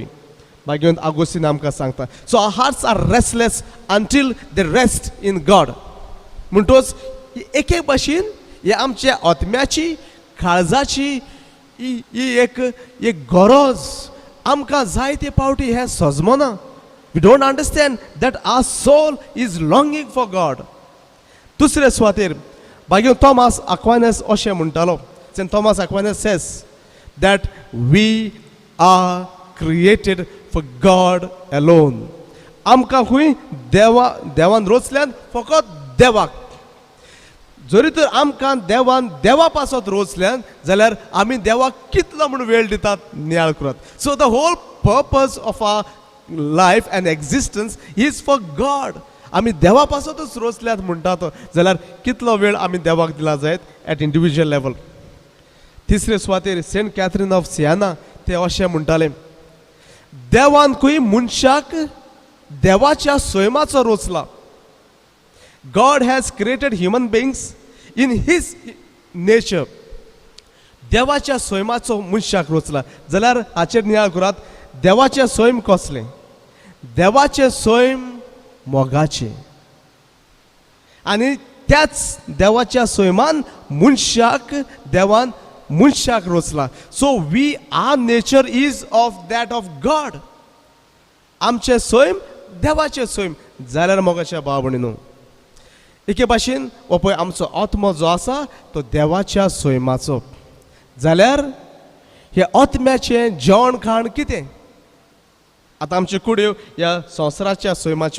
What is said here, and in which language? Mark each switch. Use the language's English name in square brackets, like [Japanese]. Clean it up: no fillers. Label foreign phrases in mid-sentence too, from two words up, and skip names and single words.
[Konkani] मागीर आगोस्तीन आमकां सांगता, [English] So our hearts are restless until they rest in God. [Konkani] म्हणटोच एक भाशेन हे आमच्या आत्म्याची काळजाची ही एक गरज आमकां जायते पावटी हें सजमना. [English] We don't understand that our soul is longing for God. [Konkani] दुसरे सुवातेर मागीर थॉमस अक्वायनस अशें म्हणटालो, थॉमस अक्वायनस [English] says that we are created for God alone. [Konkani] आमकां खंय देवान रचल्यान फकत देवाक. जरी तर आमकां देवा पासत रचल्यान जाल्यार आमी देवाक कितलो म्हूण वेळ दितात नियाळ करात. [English] So the whole purpose of our life and existence is for God. [Konkani] आमी देवा पासतच रचल्यात म्हणटात जाल्यार कितलो वेळ आमी देवाक दिला जायत [English] at individual level. [Konkani] तिसरे सुवातेर सेंट कॅथरीन ऑफ सियाना ते अशें म्हणटाले, देवान खंय मनशाक देवाच्या स्वयमाचो रचला. [English] God has created human beings in his nature. [Konkani] देवाच्या स्वयमाचो मनशाक रचला. जाल्यार हाचेर नियाळ करात, देवाचे स्वयं कसले? देवाचे स्वयं मोगाचे आनी त्याच देवाच्या स्वयमान देवान मनशाक रचला. [English] So we are nature is of that of God. [Konkani] आमचे स्वयं देवाचे स्वयं. जाल्यार मोगाच्या भाव भयणीनो एके भाशेन हो पळय आमचो आत्मो जो आसा तो देवाच्या स्वयमाचो. जाल्यार हे आत्म्याचें जेवण खाण कितें? आतां आमच्यो कुड्यो ह्या संवसाराच्या स्वयमाच्यो.